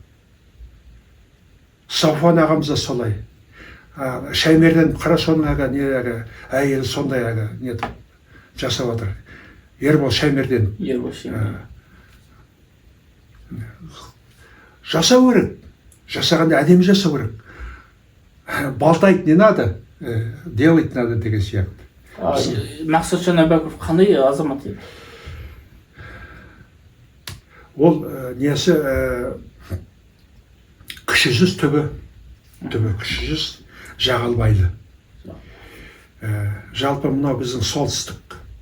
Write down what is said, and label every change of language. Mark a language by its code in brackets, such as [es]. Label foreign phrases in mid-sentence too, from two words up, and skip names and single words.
[kk] Сафуан ағамыз да солай. Шаймерден Қарашоның әйелі сондай жасап отыр. Ербол Шаймерден. Жасау керек. Жасағанда әдемі жасау керек. [ru] Болтать не надо, делать надо [kk] деген сияқты. Мақсатжан Әубәкіров қандай азамат еді? Ол несі кіші жүз түбі кіші жүз жағалбайлы. Жалпы мынау біздің солтүстік.